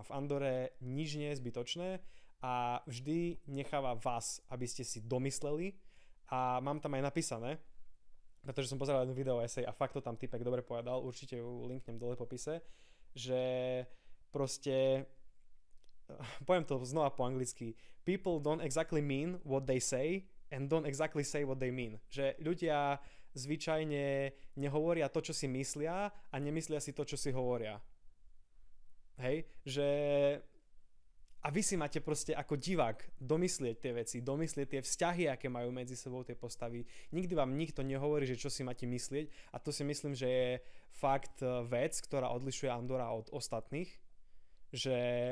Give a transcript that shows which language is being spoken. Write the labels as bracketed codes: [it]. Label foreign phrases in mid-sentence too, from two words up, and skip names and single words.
[sk] V Andore nič nie je zbytočné a vždy necháva vás, aby ste si domysleli a mám tam aj napísané, pretože som pozeral jednu [en] video essay [sk] a fakt to tam typek dobre povedal, určite ju linknem dole v popise, že proste poviem to znova po anglicky. [en] People don't exactly mean what they say and don't exactly say what they mean. [sk] Že ľudia zvyčajne nehovoria to, čo si myslia a nemyslia si to, čo si hovoria. Hej? Že a vy si máte proste ako divák domyslieť tie veci, domyslieť tie vzťahy, aké majú medzi sebou tie postavy. Nikdy vám nikto nehovorí, že čo si máte myslieť a to si myslím, že je fakt vec, ktorá odlišuje Andora od ostatných.